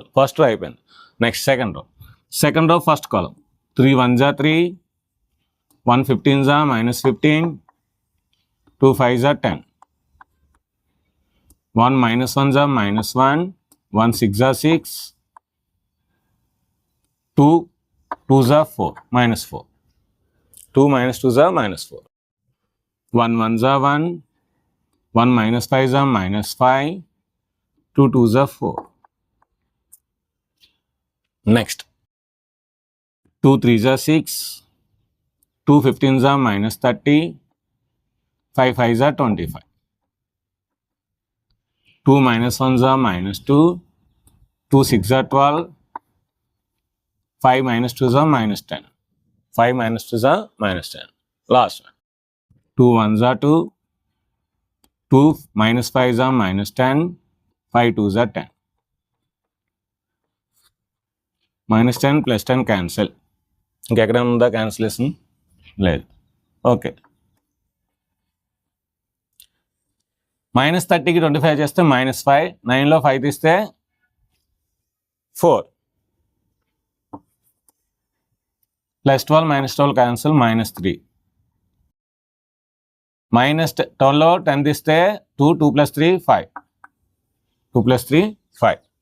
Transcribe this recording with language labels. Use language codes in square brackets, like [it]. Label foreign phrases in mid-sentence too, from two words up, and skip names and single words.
[en] first row అయిపోయింది. next second row first column 3 1s are 3, 1 15s are -15, 2 5s are 10, 1 -1s are -1, 1 6s are 6, 2 2s are 4 -4, 2 -2s are -4, 1 1s are 1, 1 -5s are -5, 2 2s are 4. Next 2 3s are 6, 2 15s are -30, 5 5s are 25, 2 -1s are -2, 2 6s are 12, 5 -2s are -10, 5 -2s are -10. Last one 2 1s are 2, 2 -5s are -10, 5 2s are 10. -10 + 10 క్యాన్సిల్. [te] ఇంకెక్కడైనా ఉందా క్యాన్సిలేషన్? లేదు. ఓకే. -30కి 25 చేస్తే -5, 9లో 5 తీస్తే 4, +12 -12 క్యాన్సిల్ -3, -12లో 10 తీస్తే 2 2 + 3 5, 2 + 3 5.